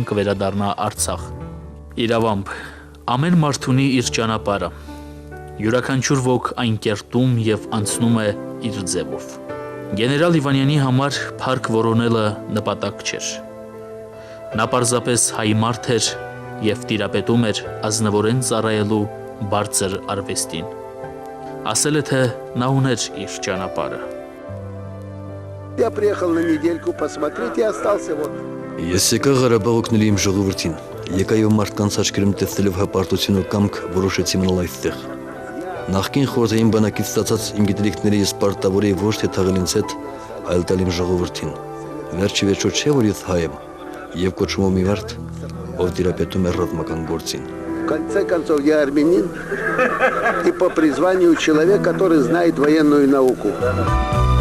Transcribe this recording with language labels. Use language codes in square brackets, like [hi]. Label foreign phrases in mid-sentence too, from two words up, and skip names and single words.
[hy] կվերադառնա Արցախ։ Իրավամբ, ամեն մարդ ունի իր ճանապարհը։ Յուրաքանչյուր ոք այն կերտում եւ անցնում է իր ձևով։ Գեներալ Իվանյանի համար փառք որոնելը նպատակ չէր։ Նա պարզապես հայ մարդ էր եւ տիրապետում էր ազնվորեն ծառայելու բարձր արվեստին։ Ասել է, թե նա ուներ իր ճանապարհը։ [ru] Я приехал на недельку посмотреть и остался вот. [hy] Ես եկա Ղարաբաղ օգնել իմ ժողովրդին։ Եկա եւ մարդկանց աչքերում տեսնելով հպարտություն ու կամք որոշեցի մնալ այստեղ։ Նախկին խորհրդային բանակից ստացած իմ գիտելիքները ես պարտավոր եի ոչ թե թաղել ինձ հետ, այլ տալ իմ ժողովրդին։ Վերջի վերջո չէ որ ես հայ եմ եւ կոչվում եմ մարդ, ով տիրապետում է ռազմական գործին։ [ru] В конце концов, я армянин и по призванию человек, который знает военную науку.